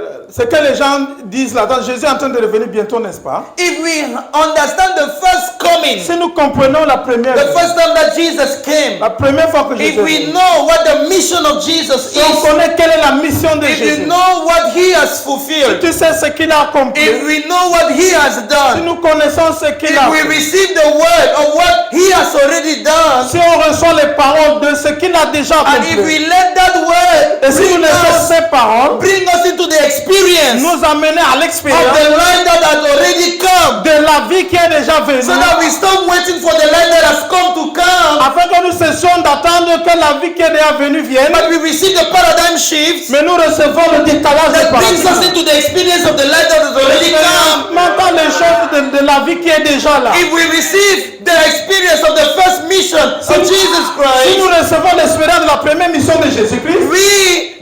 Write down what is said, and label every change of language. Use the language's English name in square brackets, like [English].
[French] Ce que les gens disent là, Jésus est en train de revenir bientôt, n'est-ce pas? [English] If we understand the first coming, [French] Si nous comprenons la première [English] the [French] venue, [English] first time that Jesus came, [French] la première fois que Jésus [English] if [French] est [English] we [French] venu, [English] know what the mission of Jesus [French] si on [English] is, [French] connaît quelle est la mission de [English] if [French] Jésus, [English] you know what he has fulfilled, [French] tu sais ce qu'il a accompli, [English] if we know what he has [French] si [English] done, [French] nous connaissons ce qu'il a [English] if we [French] fait, [English] receive the word of what he has already done, [French] si on reçoit les paroles de ce qu'il a déjà [English] and if [French] accompli, [English] we let that word [French] et si nous laissons ces paroles [English] bring us into the experience [French] nous amener à [English] of [French] l'expérience [English] the life that has already come, [French] de la vie qui est déjà venue, [English] so that we stop waiting for the life that has come to come, [French] afin que nous cessions d'attendre que la vie qui est déjà venue vienne, [English] but we receive the paradigm shift [French] mais nous recevons le décalage de [English] that brings us [French] paradigme. [English] into the experience of the life that has already come. [French] Maintenant les choses de la vie qui est déjà là. [English] If we receive the experience of the first mission of Jesus [French] Si nous [English] Christ, [French] recevons l'expérience de la première mission de Jésus-Christ,